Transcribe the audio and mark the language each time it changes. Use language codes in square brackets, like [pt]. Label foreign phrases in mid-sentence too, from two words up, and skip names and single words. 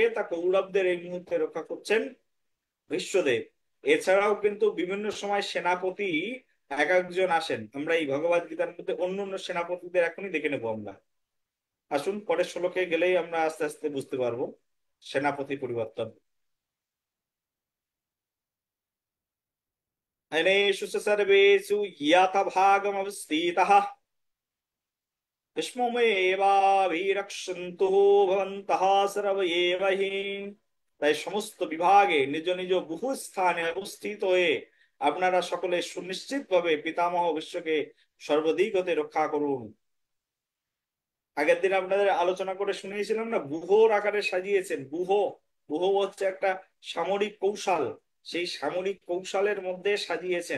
[bn] তা কৌরবদের এই মুহূর্তে রক্ষা করছেন ভীষ্মদেব। এছাড়াও কিন্তু বিভিন্ন সময় সেনাপতি এক একজন আসেন, আমরা এই ভগবদ গীতার মধ্যে অন্য অন্য সেনাপতিদের এখনই দেখে নেবো আমরা। আসুন পরের শ্লোকে গেলেই আমরা আস্তে আস্তে বুঝতে পারবো সেনাপতি পরিবর্তন। [sa] अनेषु च सर्वेषु यथाभागमवस्थितः विस्मयेवाभिरक्षन्तु भवन्तः सर्व एव हि। [bn] তাই সমস্ত বিভাগে নিজ নিজ বহু স্থানে অবস্থিত হয়ে আপনারা সকলে সুনিশ্চিতভাবে পিতামহ বিশ্বকে সর্বদিক হতে রক্ষা করুন। আগের দিন আপনাদের আলোচনা করে শুনিয়েছিলাম না, ব্যুহর আকারে সাজিয়েছেন। ব্যুহ হচ্ছে একটা সামরিক কৌশল, সেই সামরিক কৌশলের মধ্যে সাজিয়েছেন।